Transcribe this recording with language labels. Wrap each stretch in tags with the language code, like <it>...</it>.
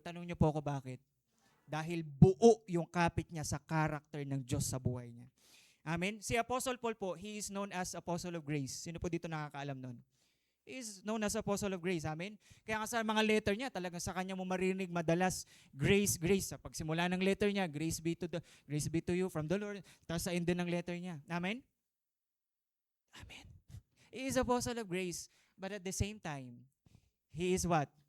<tl>Tanong niyo po ako bakit? Dahil buo yung kapit niya sa character ng Diyos sa buhay niya. Amen? Si Apostle Paul po,</tl> <en>he is known as Apostle of Grace.</en> <tl>Sino po dito nakakaalam nun?</tl> <en>He is known as Apostle of Grace. Amen?</en> <tl>Kaya nga sa mga letter niya, talagang sa kanya mo marinig madalas, grace, grace. Sa pagsimula ng letter niya,</tl> <en>grace be to you from the Lord.</en> <tl>Tapos sa end din ng letter niya.</tl> <en>Amen? Amen. He is Apostle of Grace. But at the same time, he is what?</en>